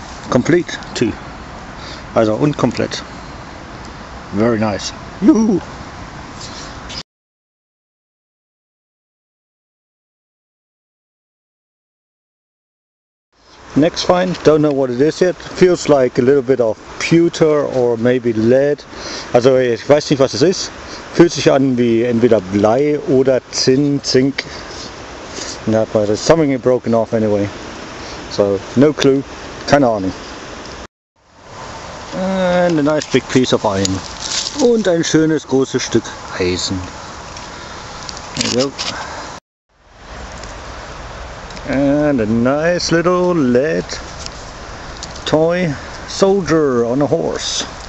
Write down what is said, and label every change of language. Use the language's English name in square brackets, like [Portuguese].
[English] Complete too. [German] Also unkomplett. [English] Very nice. Juhu. Next find, don't know what it is yet. Feels like a little bit of pewter or maybe lead. [German] Also ich weiß nicht, was es ist. Fühlt sich an wie entweder Blei oder Zink. [English] Not but it's something broken off anyway. So no clue. [German] Keine Ahnung. [English] And a nice big piece of iron. [German] Und ein schönes großes Stück Eisen. [English] There you go. And a nice little lead toy soldier on a horse.